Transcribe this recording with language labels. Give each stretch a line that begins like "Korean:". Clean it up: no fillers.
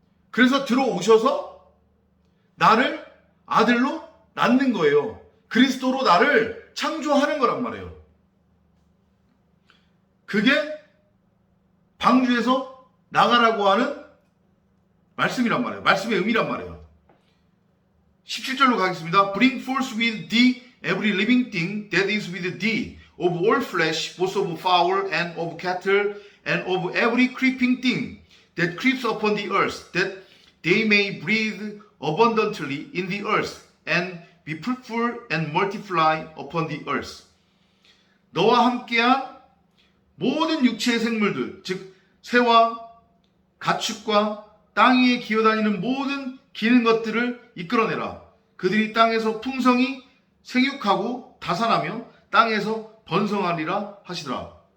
Korean: 그래서 들어오셔서 나를 아들로 낳는 거예요. 그리스도로 나를 창조하는 거란 말이에요. 그게 방주에서 나가라고 하는 말씀이란 말이에요. 말씀의 의미란 말이에요. 17절로 가겠습니다.
English: Bring forth with thee every living thing that is with thee, of all flesh, both of fowl and of cattle, and of every creeping thing that creeps upon the earth, that they may breathe abundantly in the earth, and be fruitful and multiply upon the earth.
Korean: 너와 함께한 모든 육체의 생물들, 즉 새와 가축과 땅 위에 기어다니는 모든 기는 것들을 이끌어내라. 그들이 땅에서 풍성히 생육하고 다산하며 땅에서 번성하리라 하시더라.